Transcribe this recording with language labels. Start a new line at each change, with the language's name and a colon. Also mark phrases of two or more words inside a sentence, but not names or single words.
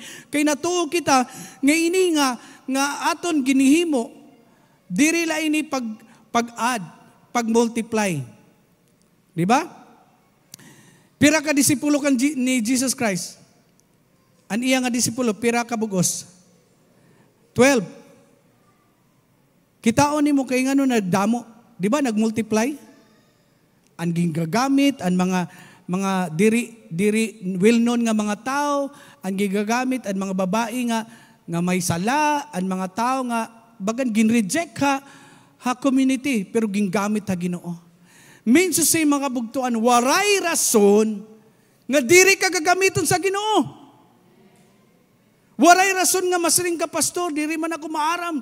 Waray: Kay natuo kita, nga ini nga aton ginihimo, diri la ini pag-add, pag-multiply. Di ba? Pira ka disipulo kan ni Jesus Christ. An iya nga disipulo, pira ka bugos. 12. Kitaon ni mo kay ngano na damo, di ba nagmultiply? Ang ginagamit, ang diri well-known nga mga tao ang gigagamit ang mga babae nga may sala, ang mga tao nga bagan ginreject ha community pero gingamit ha Ginoo. Minsan sa mga bugtuan waray rason nga diri ka gagamiton sa Ginoo. Waray rason nga masring ka pastor, diri man ako maaram.